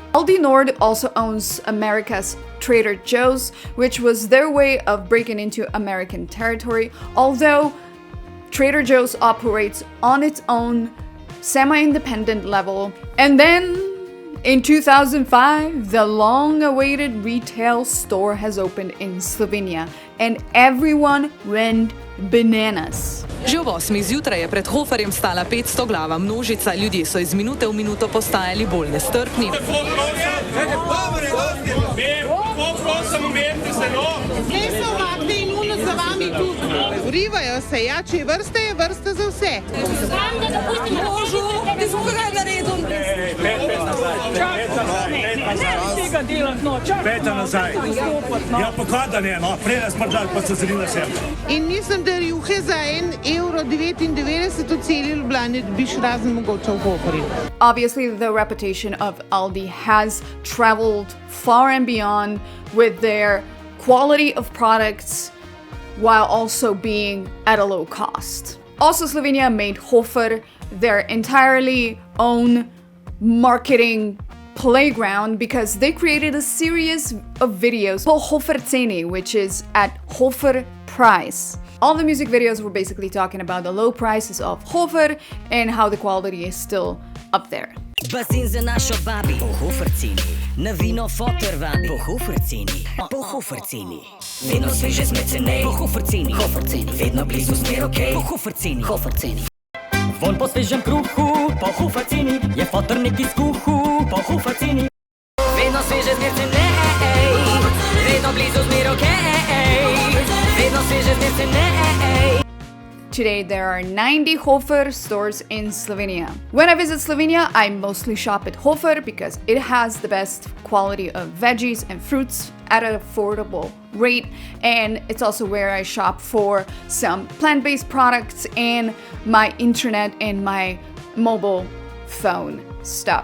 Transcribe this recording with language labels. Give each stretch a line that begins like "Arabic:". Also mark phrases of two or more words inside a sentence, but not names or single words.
English: Aldi Nord also owns America's Trader Joe's, which was their way of breaking into American territory, although Trader Joe's operates on its own semi-independent level. And then in 2005, the long-awaited retail store has opened in Slovenia, and everyone went bananas.
Slovenian: Že ob 8 zjutraj je pred Hoferjem stala 500-glava množica, ljudje so iz minute v minuto postajali bolj nestrpni. Urivajo se, ja, če je vrsta za vse. Tega delat, no, čakaj. Peta nazaj. Ja, pa kaj da ne, no, pred smrdak pa se zrila sem. In mislim, da rjuhe za €1,99 v celi Ljubljani dobiš razen mogoče v Hoferju.
English: Obviously, the reputation of Aldi has traveled far and beyond with their quality of products while also being at a low cost. Also, Slovenia made Hofer their entirely own marketing playground because they created a series of videos called Hofer Ceni, which is at Hofer price. All the music videos were basically talking about the low prices of Hofer and how the quality is still up there.
Slovenian: Bazin za našo babi, po Hofer ceni. Na vino foter vabi, po Hofer ceni. Po Hofer ceni. Vedno sveže sme cenej, po Hofer ceni. Hofer ceni. Vedno blizu smer okej, po Hofer ceni. Hofer ceni. Von po svežem kruhu, po Hofer ceni. Je foter neki skuhu, po Hofer ceni. Vedno sveže sme cenej, vedno blizu smer okej. Vedno sveže sme cenej.
English: Today, there are 90 Hofer stores in Slovenia. When I visit Slovenia, I mostly shop at Hofer because it has the best quality of veggies and fruits at an affordable rate, and it's also where I shop for some plant-based products and my internet and my mobile phone stuff.